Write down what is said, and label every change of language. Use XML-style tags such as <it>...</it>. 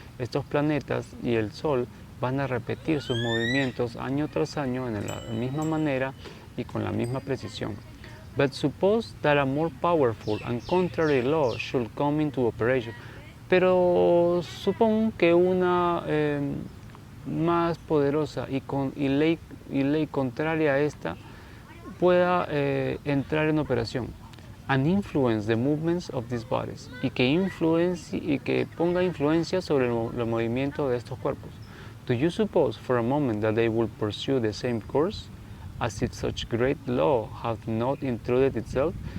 <es>Estos planetas y el sol van a repetir sus movimientos año tras año en la misma manera y con la misma precisión.</es> <en>But suppose that a more powerful and contrary law should come into operation.</en> <es>Pero supón que una más poderosa y ley contraria a esta pueda entrar en operación</es> <en>and influence the movements of these bodies</en> <es>y que ponga influencia sobre el movimiento de estos cuerpos.</es> <en>Do you suppose for a moment that they will pursue the same course as if such great law had not intruded itself?</en>